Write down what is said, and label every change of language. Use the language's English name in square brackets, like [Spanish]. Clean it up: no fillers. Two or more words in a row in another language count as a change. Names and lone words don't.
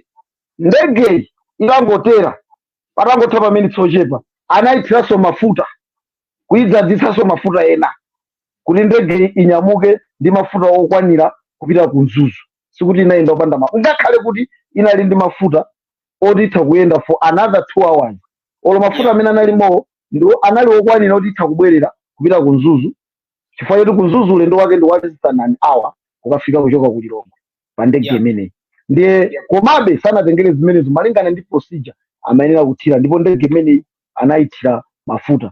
[Nyanja] Ndege ilangotera patangotha pa minutes ochepa anayithiranso mafuta kuidzadzitsanso mafuta ena kuti ndege inyamuke ndi mafuta okwanira kupita ku Mzuzu. Sikuti inayenda opanda mafuta, ngakhale kuti inali ndi mafuta oti itha kuyenda [English] for another 2 hours. [Nyanja] Olo mafuta amene analimo ndo anali okwanira oti itha kubwerera kupita ku Mzuzu, chifukwa choti ku Mzuzu ulendo wake ndi wa 1 hour ukafika kuchoka ku Lilongwe pa ndege imeneyi. Ndiye komabe sanatengere zimenezo malingana ndi procedure amayenera kuthira, ndipo ndege imeneyi anayithira mafuta.